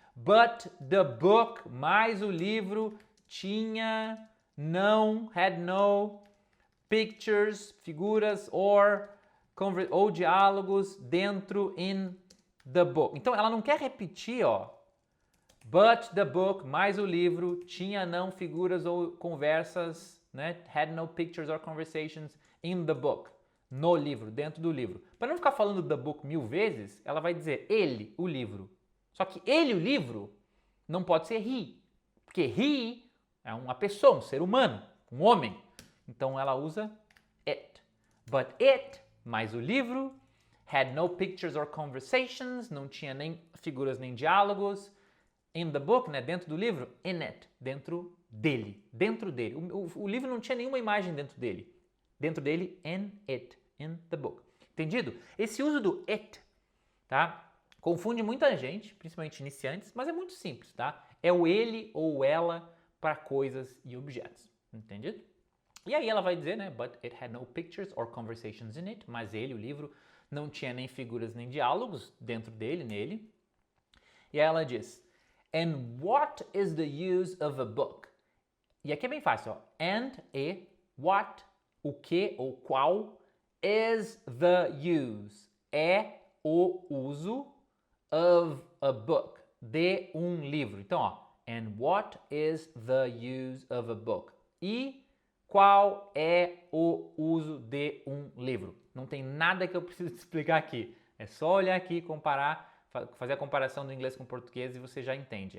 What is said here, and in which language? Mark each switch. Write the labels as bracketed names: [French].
[English] But the book, [Portuguese] mais o livro, tinha, não, [English] had no, pictures, [Portuguese] figuras, ou diálogos dentro [English] in the book. [Portuguese] Então ela não quer repetir, ó. [English] But the book, [Portuguese] mais o livro, tinha, não, figuras ou conversas, né? [English] Had no pictures or conversations in the book. [Portuguese] No livro, dentro do livro. Para não ficar falando [English] the book [Portuguese] 1000 vezes, ela vai dizer ele, o livro. Só que ele, o livro, não pode ser he. Porque he é uma pessoa, um ser humano, um homem. Então ela usa it. [English] But it, [Portuguese] mais o livro, [English] had no pictures or conversations, [Portuguese] não tinha nem figuras nem diálogos. [English] In the book, [Portuguese] né, dentro do livro, [English] in it, [Portuguese] dentro dele. O livro não tinha nenhuma imagem dentro dele. Dentro dele, [English] in it, in the book. [Portuguese] Entendido? Esse uso do it, tá? Confunde muita gente, principalmente iniciantes, mas é muito simples, tá? É o ele ou ela para coisas e objetos. Entendido? E aí ela vai dizer, né? [English] But it had no pictures or conversations in it. [Portuguese] Mas ele, o livro, não tinha nem figuras nem diálogos dentro dele, nele. E aí ela diz, [English] and what is the use of a book? [Portuguese] E aqui é bem fácil, ó. [English] And, what, [Portuguese] o que ou qual, [English] is the use, [Portuguese] é o uso [English] of a book, [Portuguese] de um livro. Então, ó, [English] and what is the use of a book? [Portuguese] E qual é o uso de um livro? Não tem nada que eu preciso te explicar aqui. É só olhar aqui e comparar, fazer a comparação do inglês com o português e você já entende.